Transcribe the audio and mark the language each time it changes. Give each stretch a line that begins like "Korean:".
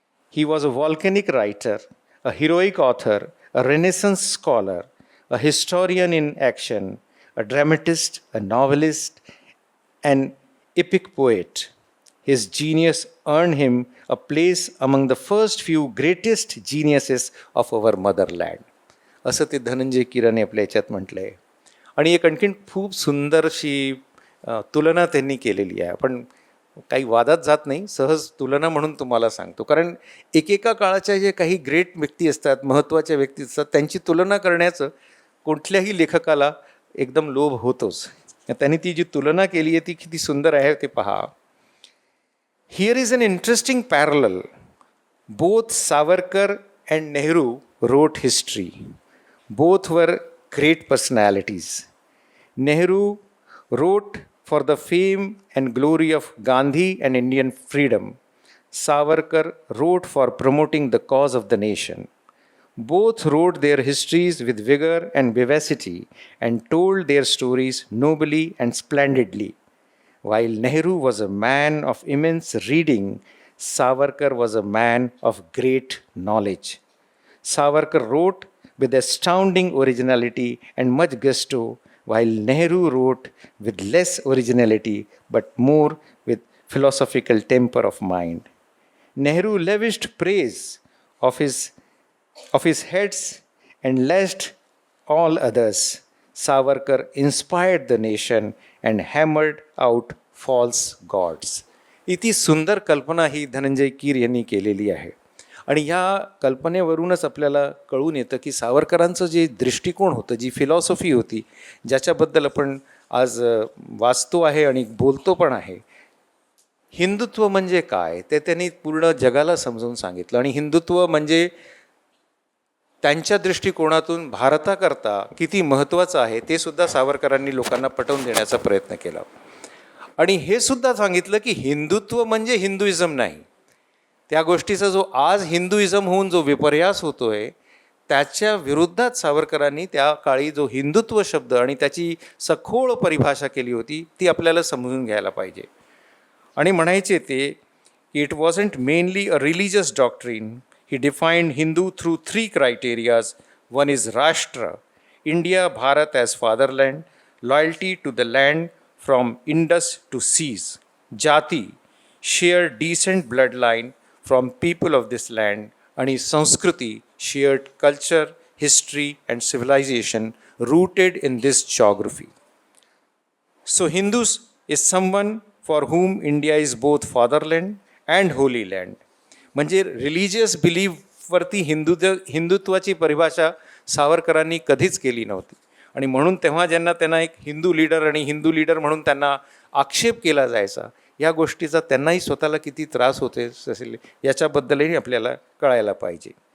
English: He was a volcanic writer, a heroic author, a Renaissance scholar, a historian in action, a dramatist, a novelist, an epic poet. His genius earned him a place among the first few greatest geniuses of our motherland.
Marathi: असं ते धनंजय कीराने आपल्या याच्यात म्हटलं आहे. आणि एक आणखीन खूप सुंदरशी तुलना त्यांनी केलेली आहे. आपण काही वादात जात नाही, सहज तुलना म्हणून तुम्हाला सांगतो. कारण एकेका काळाच्या जे काही ग्रेट व्यक्ती असतात, महत्त्वाच्या व्यक्ती असतात, त्यांची तुलना करण्याचं कुठल्याही लेखकाला एकदम लोभ होतोच. त्यांनी ती जी तुलना केली आहे ती किती सुंदर आहे ते पहा.
English: Here is an interesting parallel. Both Savarkar and Nehru wrote history. Both were great personalities. Nehru wrote for the fame and glory of Gandhi and Indian freedom. Savarkar wrote for promoting the cause of the nation. Both wrote their histories with vigor and vivacity and told their stories nobly and splendidly. While Nehru was a man of immense reading, Savarkar was a man of great knowledge. Savarkar wrote with astounding originality and much gusto, while Nehru wrote with less originality but more with philosophical temper of mind. Nehru lavished praise of his heads and lashed all others. Savarkar inspired the nation and hammered out false gods.
Marathi: इति सुंदर कल्पना ही धनंजय कीर यांनी केलेली आहे. आणि ह्या कल्पनेवरूनच आपल्याला कळून येतं की सावरकरांचं जे दृष्टिकोन होतं, जी फिलॉसॉफी होती, ज्याच्याबद्दल आपण आज वाचतो आहे आणि बोलतो पण आहे, हिंदुत्व म्हणजे काय ते त्यांनी पूर्ण जगाला समजून सांगितलं. आणि हिंदुत्व म्हणजे त्यांच्या दृष्टिकोनातून भारताकरता किती महत्त्वाचं आहे ते सुद्धा सावरकरांनी लोकांना पटवून देण्याचा प्रयत्न केला. आणि हे सुद्धा सांगितलं की हिंदुत्व म्हणजे हिंदुइझम नाही. त्या गोष्टीचा जो आज हिंदुइझम होऊन जो विपर्यास होतो आहे त्याच्या विरुद्धात सावरकरांनी त्या काळी जो हिंदुत्व शब्द आणि त्याची सखोल परिभाषा केली होती ती आपल्याला समजून घ्यायला पाहिजे. आणि म्हणायचे ते की
English: It wasn't mainly a religious doctrine. He defined Hindu through 3 criteria. One is Rashtra, India, Bharat as fatherland. loyalty to the land from Indus to seas, jati, shared decent bloodline from people of this land,
Marathi: आणि संस्कृती,
English: shared culture, history and civilization rooted in this geography. So Hindus is someone for whom India is both fatherland and holy land.
Marathi: म्हणजे religious बिलीफवरती हिंदुत्वाची परिभाषा सावरकरांनी कधीच केली नव्हती. आणि म्हणून तेव्हा त्यांना एक हिंदू लीडर म्हणून त्यांना आक्षेप केला जायचा, या गोष्टीचा त्यांनाही स्वतःला किती त्रास होते असेल याच्याबद्दलही आपल्याला कळायला पाहिजे.